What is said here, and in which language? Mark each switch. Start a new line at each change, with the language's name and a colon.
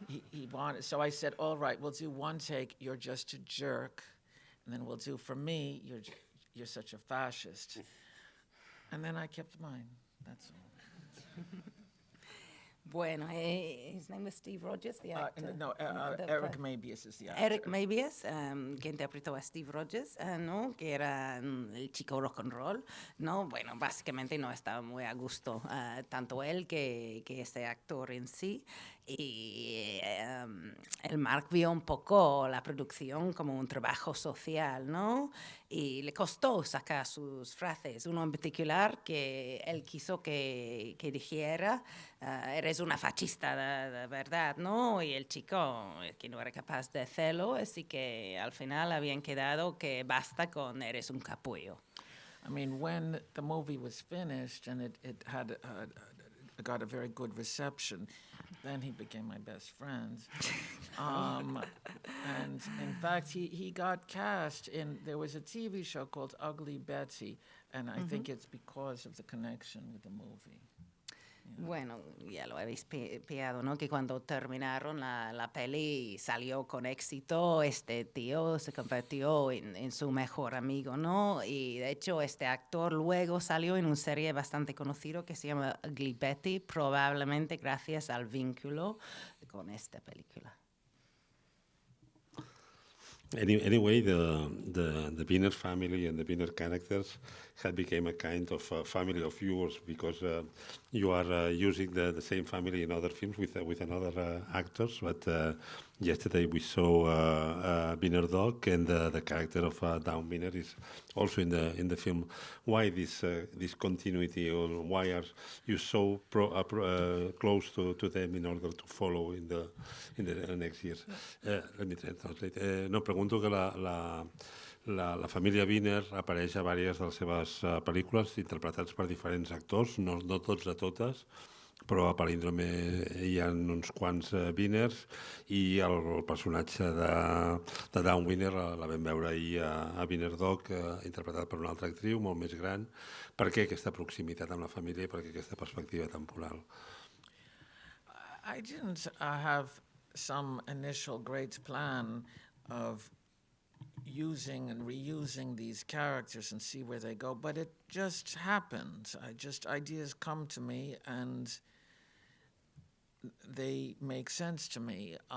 English: He wanted, so I said, "All right, we'll do one take. You're just a jerk, and then we'll do for me. You're such a fascist." And then I kept mine. That's all.
Spanish: Bueno,
English: his name was Steve Rogers, the actor. Eric Mabius is the actor.
Spanish: Eric Mabius, que interpretó a Steve Rogers, ¿no? Que era el chico rock and roll, ¿no? Bueno, básicamente no estaba muy a gusto, tanto él que este actor en sí. Y el Mark vio un poco la producción como un trabajo social, ¿no? Y le costó sacar sus frases. Uno en particular que él quiso que dijera, eres una fascista de verdad, ¿no? Y el chico que no era capaz de hacerlo, así que al final habían quedado que basta con eres un capullo.
English: I mean, when the movie was finished and it had got a very good reception, then he became my best friend. And in fact, he got cast in, there was a TV show called Ugly Betty, and I think it's because of the connection with the movie. Yeah.
Spanish: Bueno, ya lo habéis pillado, ¿no? Que cuando terminaron la peli salió con éxito, este tío se convirtió en su mejor amigo, ¿no? Y de hecho este actor luego salió en una serie bastante conocida que se llama Ugly Betty, probablemente gracias al vínculo con esta película.
English: Anyway, the Wiener family and the Wiener characters had become a kind of family of yours because you are using the same family in other films with another actors. But yesterday we saw Wiener-Dog, and the character of Dawn Wiener is also in the film. Why this continuity, or why are you so close to them in order to follow in the next years? Let me translate.
Catalan: No, pregunto que la família Wiener apareix a diverses de les seves pel·lícules interpretats per diferents actors, no tots de totes, però a Palíndrome hi ha uns quants Wieners i el personatge de Dawn Wiener la vam veure ahir a Wiener-Dog, interpretat per una altra actriu molt més gran. Per què aquesta proximitat amb la família i per què aquesta perspectiva temporal?
English: I didn't have some initial great plan of using and reusing these characters and see where they go, but it just happened. Ideas come to me and they make sense to me.